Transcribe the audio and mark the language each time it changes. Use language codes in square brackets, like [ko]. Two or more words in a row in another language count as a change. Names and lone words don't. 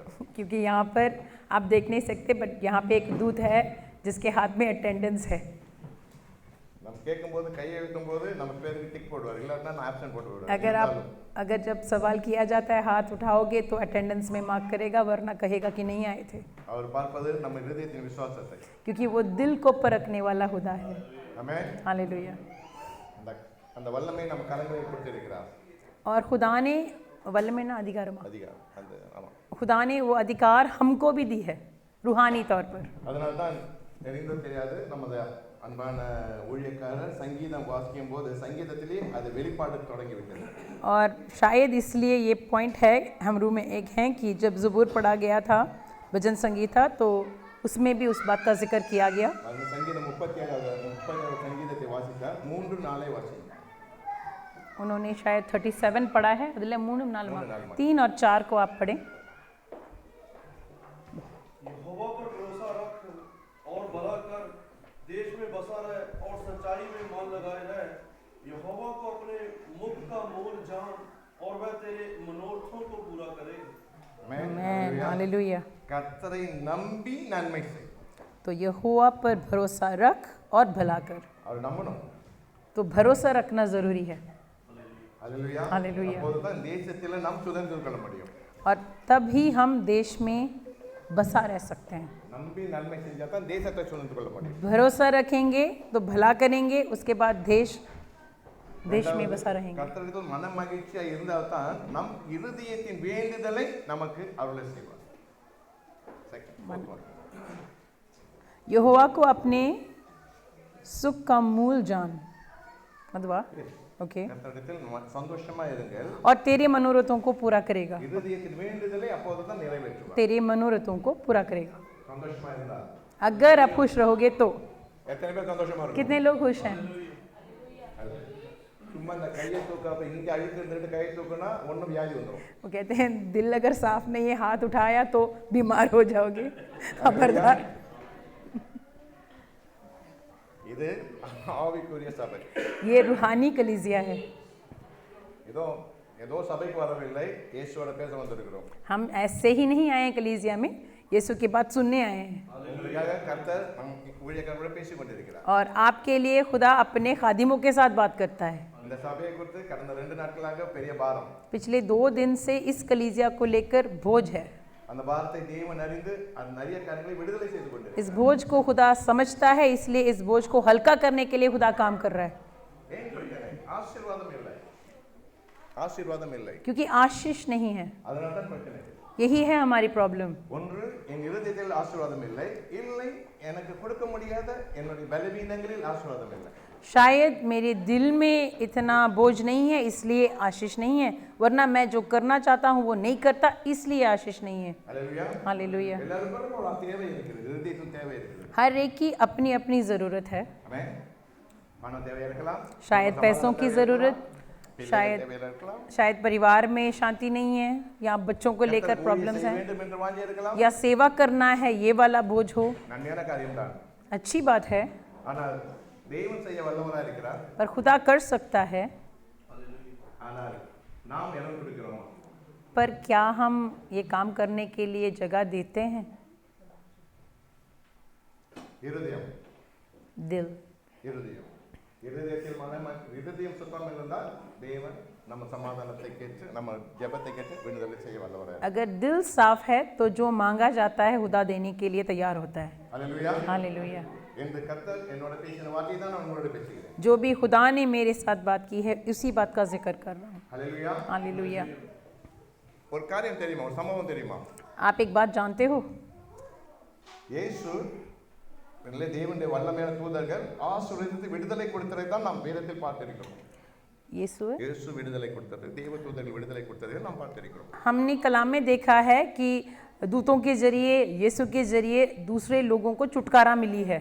[hi] क्योंकि यहाँ पर आप देख नहीं सकते, बट यहाँ पे एक दूत है जिसके हाथ में अटेंडेंस है। [ta] நம்ம கேட்கும்போது கையை எழுத்தும்போது நம்ம பேருக்கு டிக் போடுவார், இல்லாட்டினா நான் ஆப்சென்ட் போட்டு விடுவார். [hi] अगर जब सवाल किया जाता है हाथ उठाओगे तो अटेंडेंस में मार्क करेगा, वरना कहेगा कि नहीं आए थे, [ta] அவர் பார்ப்பது நம்ம இருதயத்தின் விசுவாசத்தை. [hi] क्योंकि वो दिल को परखने वाला खुदा है. [ta] ஆமென். [hi] हालेलुया. [ta] அந்த வல்லமை நம்ம கரங்களில் கொடுத்திருக்கிறார். [hi] और खुदा ने वल्लमे ना अधिकार [ta] அதிகாரம் அந்த ஆமா, [hi] खुदा ने वो अधिकार हमको भी दी है रूहानी तौर पर. [ta] அதனால தான் தெரிந்தோ தெரியாது நமது அன்பான ஊழியக்காரர் சங்கீதம் வாசிக்கும் போது சங்கீதத்திலே அது வெளிப்பாடு தொடங்கி விட்டது. [hi] और शायद इसलिए ये पॉइंट है हम रूम में एक हैं कि जब ज़बूर पढ़ा गया था, भजन संगीत था, तो उसमें भी उस बात का जिक्र किया गया. [ta] அது சங்கீதம் 37 சங்கீதத்தை வாசித்தார், 3-4 வாசித்தார். [hi] उन्होंने शायद 37 पढ़ा है, अदले 3 और 4 को आप पढ़ें. यहोवा पर भरोसा रख और भला कर, देश में बसा रहे और सच्चाई में मन लगाए रहे. यहोवा को अपने मुख का मोल जान और वह तेरे मनोरथों को पूरा करेगा. आमीन. हालेलुया. [ta] கர்த்தரை நம்பி நன்மை செய். [hi] तो यहोवा पर भरोसा रख और भला कर. [ta] அவர் நம்பணும். [hi] तो भरोसा रखना ज़रूरी है. हालेलुया. हालेलुया. [ta] அப்போதுதான் தேசத்திலே நாம் சுதந்திரம் கொள்ள முடியும். [hi] और तब ही हम देश में बसा रह सकते हैं. [ta] நம்பி நன்மை செஞ்சா தான் தேசத்தை சுதந்திரம் கொள்ள முடியும். [hi] भरोसा रखेंगे तो भला करेंगे, उसके बाद देश में बसा रहेंगे. [ta] கர்த்தரிடத்தில் மன மகிழ்ச்சியா இருந்தால் தான் நம் இருதயத்தின் வேண்டுதலை நமக்கு அருளை செய்வார். [hi] यहोवा को अपने सुख का मूल जान, मतलब ओके, [ta] கர்த்தரிடத்தில் சந்தோஷமா இருங்கள். [hi] और तेरे मनोरथों को पूरा करेगा. [ta] இருதயத்தின் வேண்டுதலை அப்போதுதான் நிறைவேற்றுவார். [hi] तेरे मनोरथों को पूरा करेगा. [ta] சந்தோஷமா இருந்தா [hi] अगर आप खुश रहोगे तो. [ta] எத்தனை பேர் சந்தோஷமா இருக்கும்? [hi] कितने लोग खुश हैं? [ta] சும்மா இந்த கையை தூக்காம இங்க அழுத்தி இருந்துட்டு கையை தூக்குனா ஒன்றும் வியாதி வந்துடும். [hi] वो कहते हैं दिल अगर साफ नहीं है, हाथ उठाया तो बीमार हो जाओगे. खबरदार. [ta] இது ஆவிக்குரிய சபை. [hi] ये रूहानी कलीसिया है. [ta] ஏதோ ஏதோ சபைக்கு வரவில்லை, இயேசுவோட பேச வந்திருக்கிறோம். [hi] हम ऐसे ही नहीं आए हैं कलीसिया में, यीशु की बात सुनने आए हैं. [ta] உங்களுக்காக கர்த்தர் நம் ஊழியக்காரரோட பேசிக் கொண்டிருக்கிறார். [hi] और आपके लिए खुदा अपने खादिमों के साथ बात करता है. [ta] இந்த சபையை குறித்து கடந்த 2 நாட்களாக பெரிய பாரம். [hi] पिछले 2 दिन से इस कलीसिया को लेकर बोझ है. [ta] அந்த பாரத்தை தேவன் அறிந்து அந்த நிறைய காரியங்களை விடுதலை செய்து கொண்டிருக்கிறார். [hi] इस बोझ को खुदा समझता है, इसलिए इस बोझ को हल्का करने के लिए खुदा काम कर रहा है. [ta] ஏன் சொல்கிறேன்? ஆசீர்வாதம் இல்லை. ஆசீர்வாதம் இல்லை. [hi] क्योंकि आशीष नहीं है. [ta] அதனால தான் பிரச்சனை. [hi] यही है हमारी प्रॉब्लम. [ta] ஒன்று என் இருதயத்தில் ஆசீர்வாதம் இல்லை, இல்லை எனக்கு கொடுக்க முடியாத என்னுடைய பலவீனங்களில் ஆசீர்வாதம் இல்லை. [hi] शायद मेरे दिल में इतना बोझ नहीं है, इसलिए आशीष नहीं है, वरना मैं जो करना चाहता हूँ वो नहीं करता, इसलिए आशीष नहीं है. [ta] அல்லேலூயா. [hi] हालेलुया. [ta] எல்லாருக்கும் ஒரு தேவை இருக்குது, இருதயத்தில் தேவை இருக்குது. [hi] हर एक की अपनी अपनी ज़रूरत है. [ta] ஆமென். பணம் தேவை இருக்கலாம், [hi] शायद पैसों की ज़रूरत, शायद [ta] தேவை இருக்கலாம், [hi] शायद परिवार में शांति नहीं है, या बच्चों को लेकर प्रॉब्लम्स हैं, [ta] வேண்டும் என்று வாஞ்சை இருக்கலாம். [hi] या सेवा करना है ये वाला बोझ हो. [ta] நன்மையான காரியம்தான். [hi] अच्छी बात है, [ta] ஆனால் தேவன் செய்ய வல்லவராக இருக்கிறார். [hi] पर खुदा कर सकता है. [ta] ஆனால் நாம் இடம் கொடுக்கிறோமா? [hi] पर क्या हम ये काम करने के लिए जगह देते हैं? [ta] இருதயம் [hi] दिल. [ta] இருதயம் இருதயத்தில் இருதயம் சுத்தம் இருந்தால் தேவன் நம்ம சமாதானத்தை கேட்டு நம்ம ஜெபத்தை கேட்டு விடுதலை செய்ய வல்லவராக. [hi] अगर दिल साफ है तो जो मांगा जाता है खुदा देने के लिए तैयार होता है. [ta] அல்லேலூயா. [hi] हालेलुया. [ta] இந்த கர்த்தர் என்னோட பேசின வார்த்தை தான் நான் உங்களோட பேசுகிறேன். [hi] जो भी खुदा ने मेरे साथ बात की है उसी बात का जिक्र कर रहा हूँ. [ta] அல்லேலூயா. [hi] हालेलुया. [ta] ஒரு காரியம் தெரியுமா? ஒரு சம்பவம் தெரியுமா? [hi] आप एक बात जानते हो? [ta] இயேசு தேவனுடைய வல்லமையான தூதர்கள் ஆசீர்வதித்து விடுதலை கொடுத்ததை தான் நாம் வேதத்தில் பார்த்திருக்கிறோம். இயேசு விடுதலை கொடுத்தது, தேவ தூதர்கள் விடுதலை கொடுத்ததை நாம் பார்த்திருக்கிறோம். [hi] हमने कलाम में देखा है कि दूतों के जरिए, यीशु के जरिए दूसरे लोगों को छुटकारा मिली है.